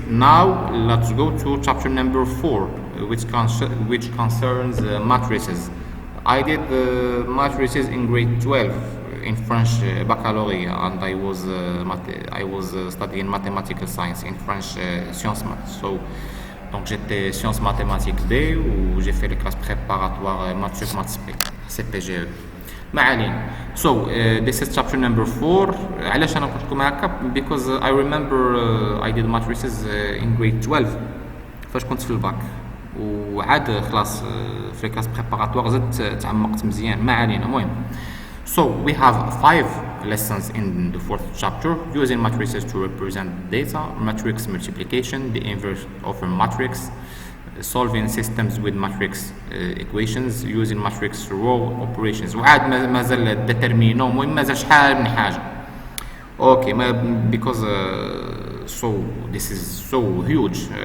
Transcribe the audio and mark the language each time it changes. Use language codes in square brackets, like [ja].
[en] Now let's go to chapter number 4, which concerns matrices. I did matrices in grade 12 in French baccalaureate, and I was studying mathematical science in French sciences maths. [fr] So donc j'étais sciences mathématiques D, où j'ai fait les classes préparatoires maths sup maths spé CPGE. [ar] ما علينا. [en] So this is chapter number 4. [ar] علاش انا قلت لكم هكا؟ [en] because I remember I did matrices in grade 12 [ar] فاش كنت في الباك، وعاد خلاص في الكلاس بريباراتوار زدت تعمقت مزيان. ما علينا. المهم. [en] So we have 5 lessons in the 4th chapter: using matrices to represent data, matrix multiplication, the inverse of a matrix, solving systems with matrix equations, using matrix row operations. [ar] وعاد مازال determino، المهم مازال شحال من حاجة. [en] Okay, because so this is so huge.